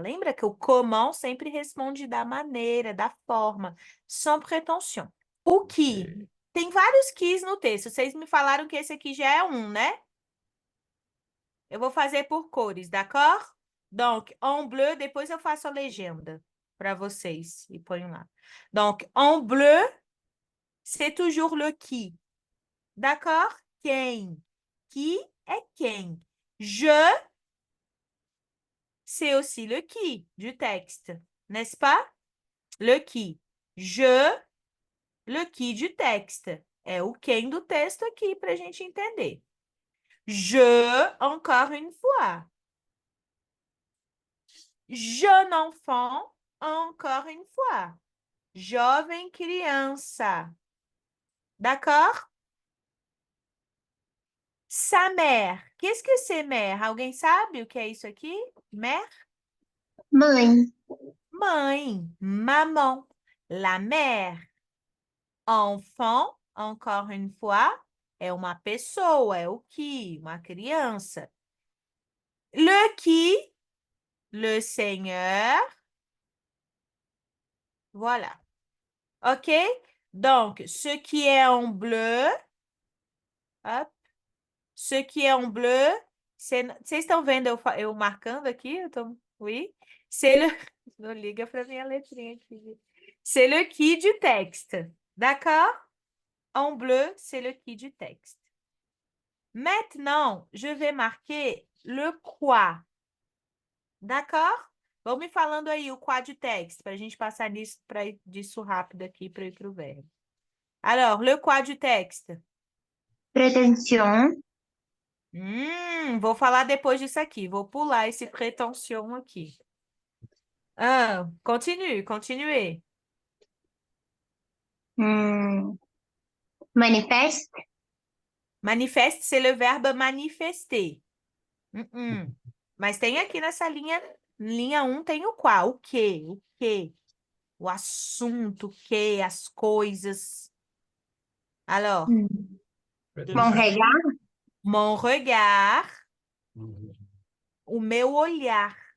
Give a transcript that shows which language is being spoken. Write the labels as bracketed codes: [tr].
[pt] Lembra que o comment sempre responde da maneira, da forma. [fr] Sans prétention. O que? Ok. [pt] Tem vários quis no texto. Vocês me falaram que esse aqui já é um, né? Eu vou fazer por cores, d'accord? [fr] Donc, en bleu, [pt] depois eu faço a legenda para vocês e ponho lá. [fr] Donc, en bleu, c'est toujours le qui. D'accord? [pt] Quem? Qui é quem? [fr] Je, c'est aussi le qui du texte, n'est-ce pas? Le qui. Je, le qui du texte. [pt] É o quem do texto aqui para a gente entender. [fr] Je, encore une fois. Jeune enfant, encore une fois. [pt] Jovem criança. [fr] D'accord? Sa mère. Qu'est-ce que c'est mère? [pt] Alguém sabe o que é isso aqui? [fr] Mère? [pt] Mãe. Mãe. [fr] Maman. La mère. Enfant, encore une fois, [pt] é uma pessoa, é o que? Uma criança. [fr] Le qui? Le Seigneur. Voilà. OK? Donc, ce qui est en bleu, hop, ce qui est en bleu, [pt] vocês estão vendo eu marcando aqui? [fr] Oui? C'est le... [pt] Não liga para minha letrinha aqui. [fr] C'est le qui du texte. D'accord? En bleu, c'est le qui du texte. Maintenant, je vais marquer le quoi. D'accord? [pt] Vão me falando aí o quoi du texte, para a gente passar disso rápido aqui para ir para o verbo. [fr] Alors, le quoi du texte? Pretensión. [pt] Vou falar depois disso aqui. Vou pular esse prétention aqui. Continue. [fr] Manifeste. Manifeste, c'est le verbe manifester. [pt] Mas tem aqui nessa linha 1, tem o qual, o quê? O assunto, o quê? As coisas. [fr] Alors, Mon regard. mon regard, [pt] o meu olhar.